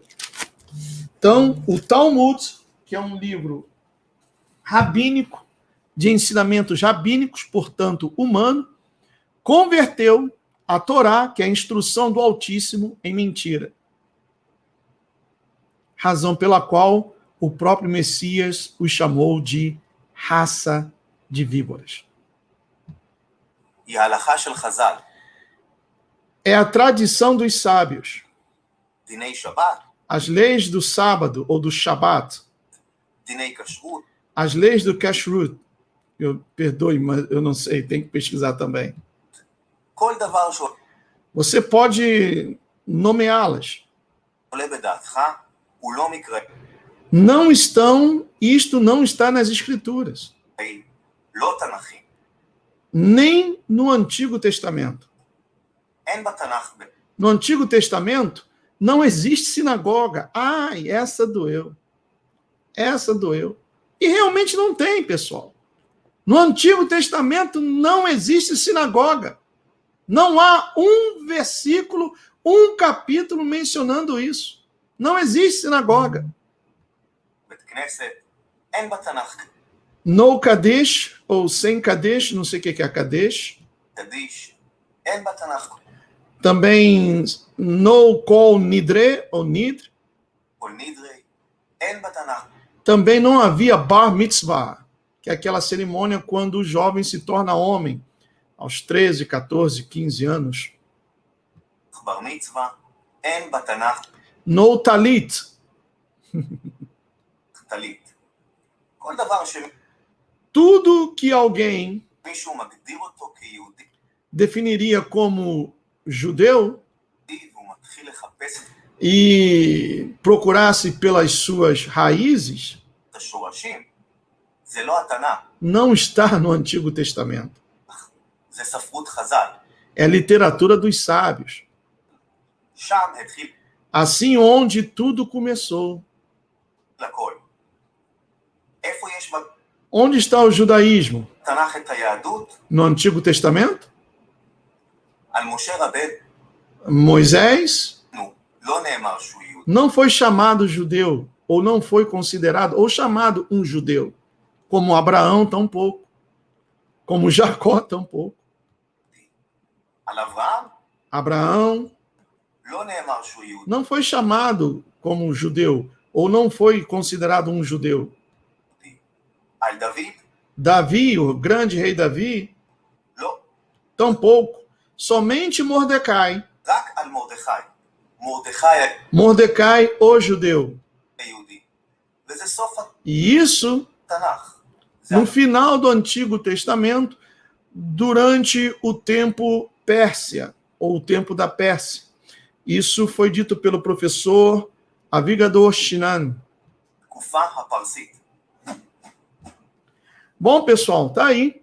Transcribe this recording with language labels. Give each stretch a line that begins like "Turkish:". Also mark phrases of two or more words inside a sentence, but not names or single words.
Portuguese: Então, o Talmud, que é um livro rabínico, de ensinamentos rabínicos, portanto, humano, converteu a Torá, que é a instrução do Altíssimo, em mentira. Razão pela qual o próprio Messias os chamou de raça de víboras.
Hebrew: היא ההלכה של חז"ל.
Portuguese: É a tradição dos sábios.
Hebrew: דיני שבת,
Portuguese: As leis do sábado ou do Shabat,
Hebrew: דיני כשרות,
Portuguese: as leis do Kashrut. Perdoe, mas eu não sei, tem que pesquisar também.
Hebrew: כל דבר שעולה
Portuguese: Você pode nomeá-las.
Hebrew: בדעתך הוא לא מקרה.
Portuguese: Não estão, isto não está nas Escrituras,
Hebrew: לא תנ"כי.
Portuguese: nem no Antigo Testamento.
Hebrew: אין בתנ"ך
Portuguese: No Antigo Testamento não existe sinagoga. Ai, essa doeu. Essa doeu. E realmente não tem, pessoal. No Antigo Testamento não existe sinagoga. Não há um versículo, um capítulo mencionando isso. Não existe sinagoga.
Hebrew: בית כנסת, אין בתנ"ך
Portuguese: No Kadesh, ou sem Kadesh, não sei o que é Kadesh.
Hebrew: קדיש, אין בתנ"ך
Portuguese: Também no Kol Nidre, ou Nidre.
Hebrew: כל נדרי, אין בתנ"ך.
Portuguese: Também não havia Bar Mitzvah, que é aquela cerimônia quando o jovem se torna homem, aos 13, 14, 15 anos.
Hebrew: בר מצווה, אין בתנ"ך
Portuguese: No Talit,
Hebrew: טלית. כל דבר
Portuguese: tudo que alguém
Hebrew: שמישהו מגדיר אותו כיהודי,
Portuguese: definiria como judeu,
Hebrew: התחיל לחפש
Portuguese: e procurasse pelas suas raízes,
Hebrew: את השורשים, זה לא התנ"ך,
Portuguese: não está no Antigo Testamento.
Hebrew: זה ספרות חז"ל.
Portuguese: É literatura dos sábios.
Hebrew: שם התחיל
Portuguese: Assim onde tudo começou.
Hebrew: לכל. איפה יש
Portuguese: Onde está o judaísmo?
Hebrew: בתנ"ך את היהדות?
Portuguese: No Antigo Testamento?
Hebrew: על משה רבנו
Portuguese: Moisés
Hebrew: לא נאמר שהוא יהודי.
Portuguese: não foi chamado judeu, ou não foi considerado, ou chamado um judeu, como Abraão tampouco, como Jacó tampouco.
Hebrew: על אברהם
Portuguese: Abraão
Hebrew: לא נאמר שהוא יהודי.
Portuguese: não foi chamado como judeu, ou não foi considerado um judeu.
Hebrew: על דוד
Portuguese: Davi, o grande rei Davi,
Hebrew: לא.
Portuguese: tampouco. Somente Mordecai.
Hebrew: רק על מרדכי. מרדכי
Portuguese: Mordecai, o judeu.
Hebrew: היהודי. וזה סוף
Portuguese: E isso
Hebrew: התנ"ך. זה
Portuguese: no final do Antigo Testamento, durante o tempo Pérsia, ou o tempo da Pérsia. Isso foi dito pelo professor Avigador Shinan.
Hebrew: התקופה הפרסית.
Portuguese: Bom, pessoal, tá aí.